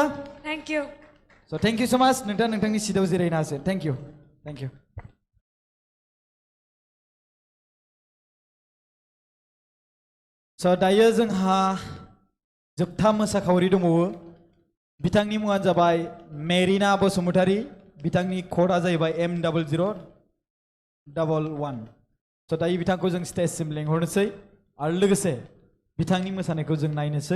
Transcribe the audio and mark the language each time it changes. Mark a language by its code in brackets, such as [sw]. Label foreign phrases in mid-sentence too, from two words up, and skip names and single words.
[en] Thank you. So thank you so much. [brx] नोंथांनि सिटआव जिरायनो हासिगोन. [en] Thank you. Thank you. [brx] So दायो जोंहा जोबथा मोसाखावरि दंबावो. बिथांनि मुङानो जाबाय मेरिना बसुमतारी. बिथांनि क'डआ जाहैबाय M0011. So दायो बिथांखौ जों स्टेजसिम लेंहरनोसै आरो लोगोसे बिथांनि मोसानायखौ जों नायनोसै.